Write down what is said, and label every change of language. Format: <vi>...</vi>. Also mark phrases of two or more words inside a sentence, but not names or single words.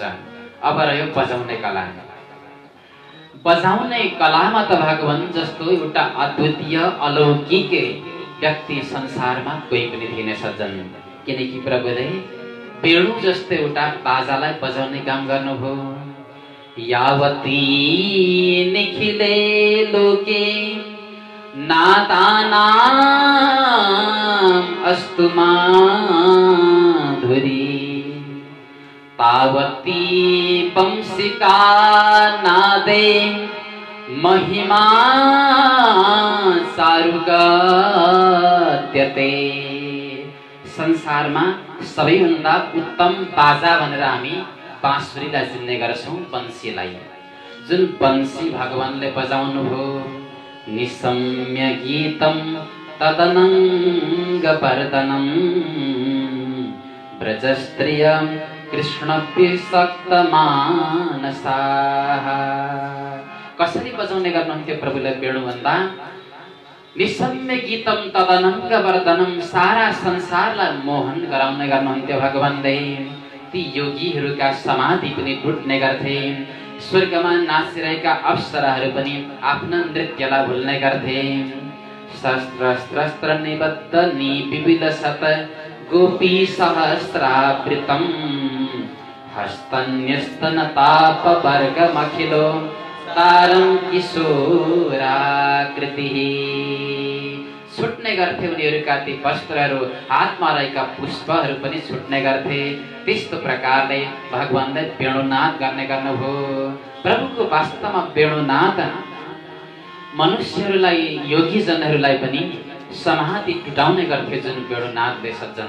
<ne>अब रह्यो बजाउने कला। बजाउने कलामा त भगवान जस्तो एउटा अद्वितीय अलौकिक व्यक्ति संसारमा कोही पनि थिएन सज्जन। किनकि प्रभुले वेणु जस्तो एउटा बाजालाई बजाउने काम गर्नुभयो।</ne> <sa>यावती निखिले लोके नादानाम अस्तु माधुरी तावती वंशिका नादे महिमा सारुगत्यते।</sa> <ne>संसारमा सबैभन्दा उत्तम बाजा भनेर हामी बाँसुरीलाई चिन्ने गर्छौँ, बंसीलाई। जुन बंसी भगवानले बजाउनुभयो,</ne> <sa>निसम्य गीतम तदनङ्गपर्दनम ब्रजस्त्रियं कृष्णभिषक्तमानसाः।</sa> <ne>कसरी बजाउने गर्नुहुन्थ्यो प्रभुले वेणु भन्दा</ne> <sa>निसम्य गीतम तदनङ्गवर्धनम,</sa> <ne>सारा संसारलाई मोहन गराउने गर्नुहुन्थ्यो भगवानले। ती योगीहरूका समाधि पनि टुट्ने गर्थे, स्वर्गमा नाचिरहेका अप्सराहरू पनि आफ्ना नृत्यलाई भुल्ने गर्थे।</ne> <sa>शस्त्र स्त्र निबद्ध निविलसत गोपी सहस्रावृतम हस्तन्यस्तन ताप वर्गमखिलो तारं किशोराकृतिः।</sa> <ne>छुट्ने गर्थे उनीहरूका ती वस्त्रहरू, हातमा रहेका पुष्पहरू पनि छुट्ने गर्थे। त्यस्तो प्रकारले भगवानले वेणुनाद गर्ने गर्नुभयो। प्रभुको वास्तवमा वेणुनाद मनुष्यहरूलाई, योगीजनहरूलाई पनि समाधि टुटाउने गर्थे जुन वेणुनादले सज्जन।</ne>